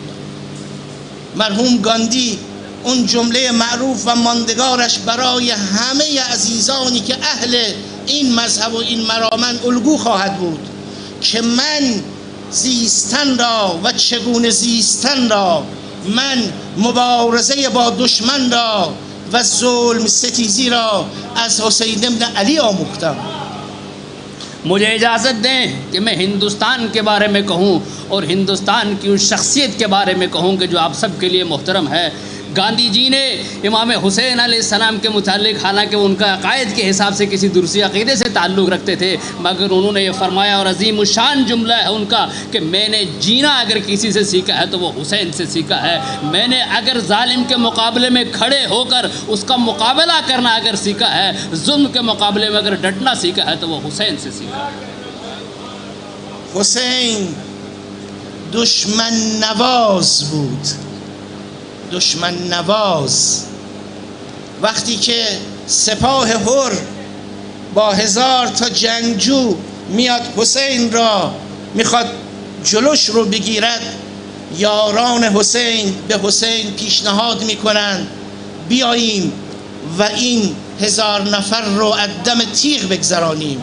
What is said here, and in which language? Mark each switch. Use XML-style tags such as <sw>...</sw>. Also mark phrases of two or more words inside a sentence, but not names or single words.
<fa>مرحوم گاندی اون جمله معروف و ماندگارش برای همه عزیزانی که اهل این مذهب و این مرامن الگو خواهد بود که من زیستن را و چگونه زیستن را، من مبارزه با دشمن را و ظلم ستیزی را از حسین ابن علی آموختم.</fa> <ur>مجھے اجازت دیں کہ میں ہندوستان کے بارے میں کہوں اور ہندوستان کی اس شخصیت کے بارے میں کہوں کہ جو آپ سب کے لیے محترم ہے۔ گاندھی جی نے امام حسین علیہ السلام کے متعلق، حالانکہ ان کا عقائد کے حساب سے کسی دوسری عقیدے سے تعلق رکھتے تھے، مگر انہوں نے یہ فرمایا اور عظیم الشان جملہ ہے ان کا کہ میں نے جینا اگر کسی سے سیکھا ہے تو وہ حسین سے سیکھا ہے۔ میں نے اگر ظالم کے مقابلے میں کھڑے ہو کر اس کا مقابلہ کرنا اگر سیکھا ہے، ظلم کے مقابلے میں اگر ڈٹنا سیکھا ہے تو وہ حسین سے سیکھا ہے۔</ur> <fa>حسین دشمن نواز بود، دشمن نواز. وقتی که سپاه هر با 1000 تا جنگجو میاد حسین را میخواد جلوش رو بگیرد، یاران حسین به حسین پیشنهاد میکنند بیاییم و این 1000 نفر رو از دم تیغ بگذرانیم.</fa>